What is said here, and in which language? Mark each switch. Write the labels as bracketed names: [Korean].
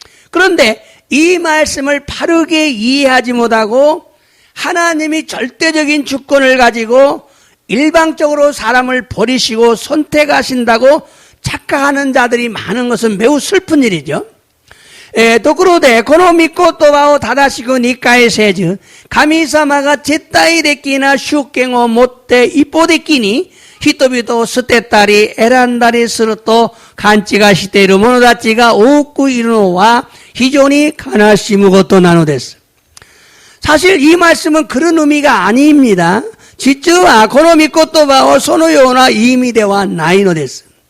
[Korean] 그런데 이 말씀을 바르게 이해하지 못하고 하나님이 절대적인 주권을 가지고 일방적으로 사람을 버리시고 선택하신다고 착각하는 자들이 많은 것은 매우 슬픈 일이죠. [Japanese] ところで、この御言葉を正しく理解せず、神様が絶対的な主権を持って一方的に人々を捨てたり選んだりすると勘違いしている者たちが多くいるのは非常に悲しむことなのです。 [Korean] 사실 이 말씀은 그런 의미가 아닙니다. [Japanese] 実はこの御言葉をそのような意味ではないのです。